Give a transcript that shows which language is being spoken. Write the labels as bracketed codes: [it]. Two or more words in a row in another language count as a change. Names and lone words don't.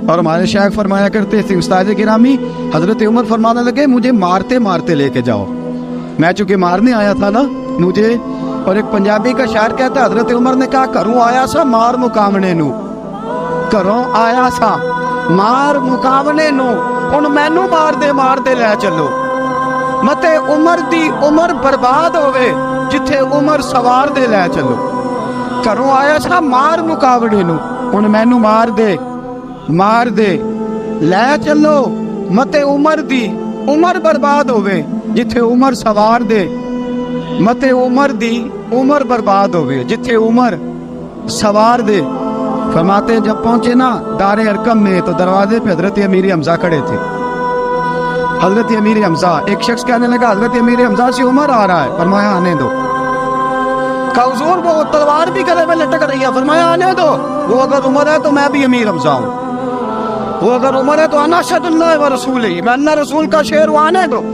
[ur] اور ہمارے شیخ فرمایا کرتے تھے، استاد گرامی حضرت عمر فرمانے لگے مجھے مارتے مارتے لے کے جاؤ، میں چونکہ مارنے آیا تھا نا مجھے۔ اور ایک پنجابی کا شاعر کہتا ہے حضرت عمر نے کہا [pa] گھروں آیا سا مار مقامنے نو، گھروں آیا سا مار مقامنے نو، ہن مینوں مار دے لے چلو، متے عمر دی عمر برباد ہوئے جتھے عمر سوار دے لے چلو۔ گھروں آیا سا مار مقامنے نو، ہن مینوں مار دے لے چلو، متے عمر دی عمر برباد ہوئے جتھے عمر سوار دے، متے عمر دی عمر برباد ہوئے جتھے عمر سوار دے۔ [ur] فرماتے ہیں جب پہنچے نا دار ارقم میں تو دروازے پہ حضرت امیر حمزہ کھڑے تھے۔ حضرت امیر حمزہ، ایک شخص کہنے لگا حضرت امیر حمزہ سے عمر آ رہا ہے، فرمایا آنے دو۔ کہا حضور وہ تلوار بھی گلے میں لٹک رہی ہے، فرمایا آنے دو، وہ اگر عمر ہے تو میں بھی امیر حمزہ ہوں، وہ اگر عمر ہے تو [ar] انا اشہد اللہ و رسولہ، [ur] میں اللہ رسول کا شعر ہوں، آنے دو۔